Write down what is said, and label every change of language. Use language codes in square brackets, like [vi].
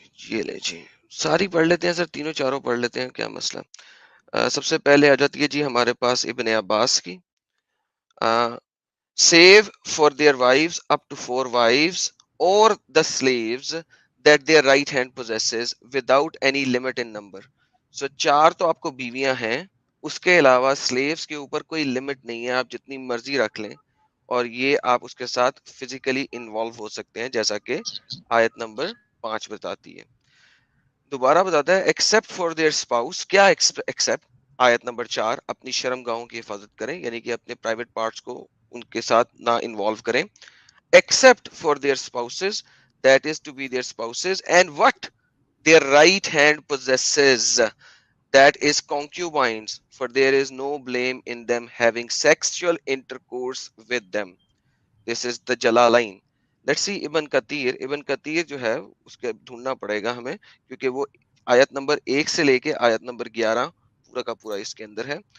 [hi] ये ले जी, सारी पढ़ लेते हैं सर, तीनों चारों पढ़ लेते हैं, क्या मसला। सबसे पहले आ जाती है जी हमारे पास इब्ने अब्बास की। [en] save for their wives up to 4 wives or the slaves that their right hand possesses without any limit in number. [hi] So 4 तो आपको बीवियां हैं, उसके अलावा स्लेव्स के ऊपर कोई लिमिट नहीं है, आप जितनी मर्जी रख लें और ये आप उसके साथ फिजिकली इन्वॉल्व हो सकते हैं, जैसा कि आयत नंबर 5 बताती है। दोबारा बताता है [en] Except for their spouse. [hi] क्या [en] Except? [hi] आयत नंबर 4, अपनी शर्मगाहों की हिफाजत करें, यानी कि अपने प्राइवेट पार्ट्स को उनके साथ ना इन्वॉल्व करें। [en] Except for their spouses, that is to be their spouses and what their right hand possesses, that is concubines, for there is no blame in them having sexual intercourse with them. This is the Jalalain. Let's see Ibn Kathir. [hi] Ibn Kathir जो है उसके ढूंढना पड़ेगा हमें, क्योंकि वो आयत number 1 से लेके आयत नंबर 11 पूरा का पूरा इसके अंदर है.